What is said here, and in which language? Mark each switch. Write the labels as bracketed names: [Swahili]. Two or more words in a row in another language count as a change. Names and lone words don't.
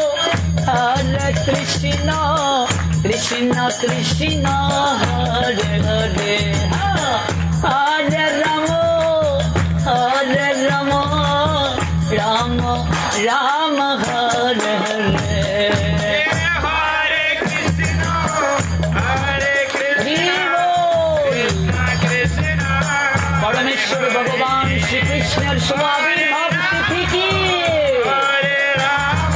[Sanskrit] कृष्ण कृष्ण हरे हरे, हरे राम हरे राम राम राम हरे हरे, हरे कृष्ण कृष्ण कृष्ण Krishna। [Bangla] পরমেশ্বর ভগবান শ্রীকৃষ্ণের শুভ আবির্ভাব তিথি কি? [Sanskrit] হরে রাম